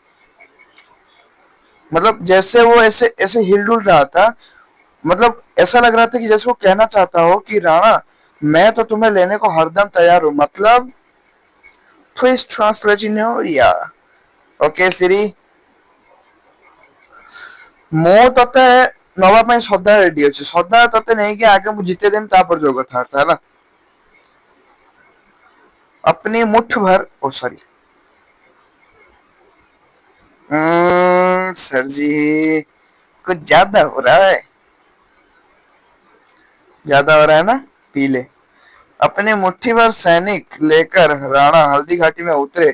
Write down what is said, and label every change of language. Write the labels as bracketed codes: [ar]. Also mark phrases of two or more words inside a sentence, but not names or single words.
[hi] मतलब जैसे वो ऐसे ऐसे हिलडुल रहा था, मतलब ऐसा लग रहा था कि जैसे वो कहना चाहता हो कि राणा मैं तो तुम्हें लेने को हरदम तैयार हूं, मतलब [en] please translate in your [hi] या। [en] OK Siri, [or] ମୁଁ ତତେ ନବା ପାଇଁ ସଦା ରେଡି ଅଛି, ସଦା ତତେ ନେଇକି ଆଗେ ମୁଁ ଜିତେଇ ଦେମି, ତାପରେ ଯୋଉ କଥାବାର୍ତ୍ତା ହେଲା। [hi] अपनी मुठ भर, [en] oh sorry, [hi] सर जी कुछ ज्यादा हो रहा है, ज्यादा हो रहा है ना, पी ले। अपने मुट्ठी भर सैनिक लेकर राणा हल्दी घाटी में उतरे।